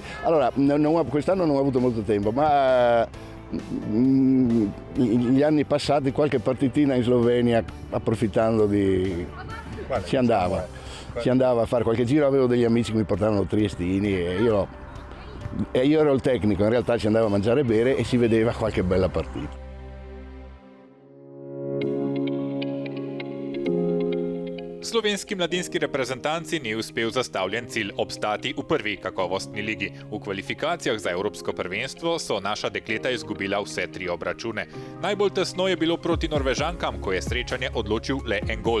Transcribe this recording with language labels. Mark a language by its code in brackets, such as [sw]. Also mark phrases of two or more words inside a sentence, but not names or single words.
[it] Allora, quest'anno non ho avuto molto tempo, ma gli anni passati qualche partitina in Slovenia, approfittando di... Si andava a fare qualche giro, avevo degli amici che mi portavano triestini e io ero il tecnico, in realtà ci andavo a mangiare e bere e si vedeva qualche bella partita. [sl] Slovenski mladinski reprezentanci ni uspel zastavljen cilj obstati v prvi kakovostni ligi. V kvalifikacijah za Evropsko prvenstvo so naša dekleta izgubila vse 3 obračune. Najbolj tesno je bilo proti Norvežankam, ko je srečanje odločil le en gol.